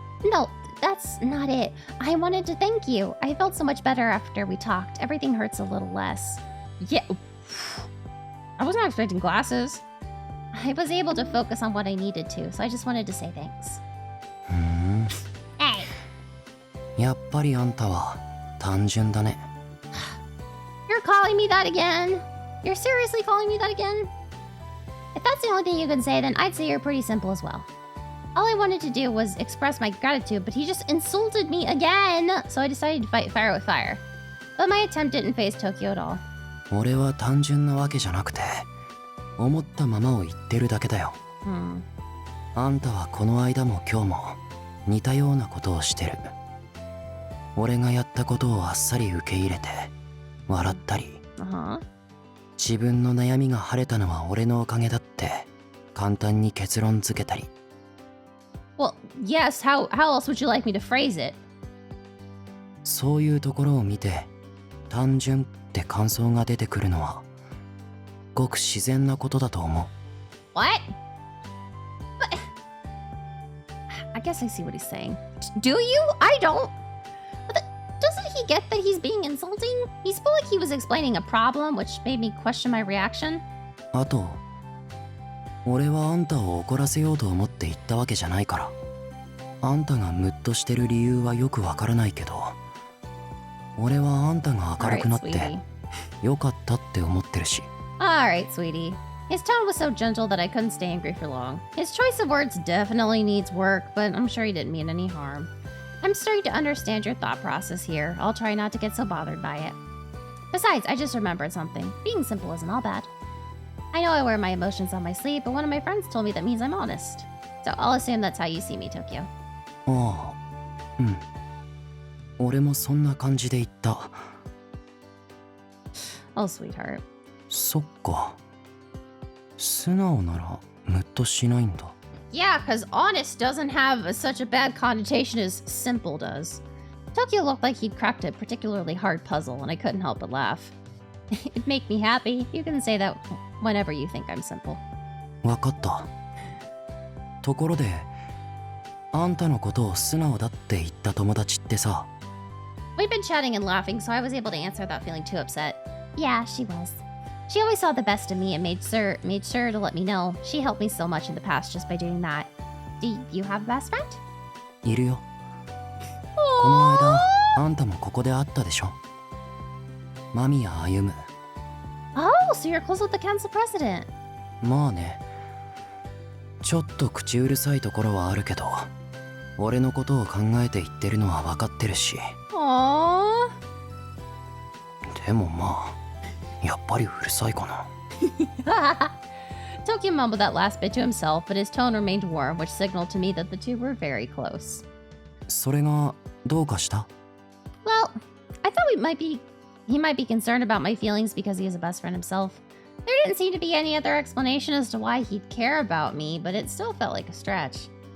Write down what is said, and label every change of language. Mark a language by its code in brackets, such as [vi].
[en] No, that's not it. I wanted to thank you. I felt so much better after we talked. Everything hurts a little less. Yeah. I wasn't expecting glasses. I was able to focus on what I needed to, so I just wanted to say thanks. Hey. [ja] やっぱりあんたは単純だね。 [en] You're calling me that again? You're seriously calling me that again? If that's the only thing you can say, then I'd say you're pretty simple as well. All I wanted to do was express my gratitude, but he just insulted me again, so I decided to fight fire with fire. But my attempt didn't faze Tokio at all. [ja] 俺は単純なわけじゃなくて、思ったままを言ってるだけだよ。あんたはこの間も今日も似たようなことをしてる。俺がやったことをあっさり受け入れて、笑ったり。自分の悩みが晴れたのは俺のおかげだって簡単に結論付けたり。 [en] Well, yes, how else would you like me to phrase it? [ja] そういうところを見て、単純って感想が出てくるのは、ごく自然なことだと思う。 [en] What? But I guess I see what he's saying. Do you? I don't. But doesn't he get that he's being insulting? He spoke like he was explaining a problem, which made me question my reaction. [ja] あと、俺はあんたを怒らせようと思って言ったわけじゃないから。あんたがムッとしてる理由はよくわからないけど、俺はあんたが明るくなってよかったって思ってるし。 [en] Alright, sweetie. His tone was so gentle that I couldn't stay angry for long. His choice of words definitely needs work, but I'm sure he didn't mean any harm. I'm starting to understand your thought process here. I'll try not to get so bothered by it. Besides, I just remembered something. Being simple isn't all bad. I know I wear my emotions on my sleeve, but one of my friends told me that means I'm honest. So I'll assume that's how you see me, Tokio. [ja] ああ、うん。俺もそんな感じで言った。 [en] Oh, sweetheart. [ja] そっか。素直ならムッとしないんだ。 [en] Yeah, because honest doesn't have such a bad connotation as simple does. Tokio looked like he'd cracked a particularly hard puzzle, and I couldn't help but laugh. It'd make me happy. You can say that whenever you think I'm simple. [ja] わかった。ところで、あんたのことを素直だって言った友達ってさ。 [en] We'd been chatting and laughing, so I was able to answer without feeling too upset. Yeah, she was. She always saw the best in me and made sure to let me know. She helped me so much in the past just by doing that. Do you have a best friend? [ja] いるよ。この間、あんたもここで会ったでしょ。間宮歩む。 [en] Oh, Oh, so you're close with the council president. [ja] まあね。ちょっと口うるさいところはあるけど、俺のことを考えて言ってるのは分かってるし。 [en] Aww. [ja] でもまあ、やっぱりうるさいかな。 [en] Tokio mumbled that last bit to himself, but his tone remained warm, which signaled to me that the two were very close. [ja] それがどうかした？ [en] Well, I thought he might be concerned about my feelings because he is a best friend himself. There didn't seem to be any other explanation as to why he'd care about me, but it still felt like a stretch.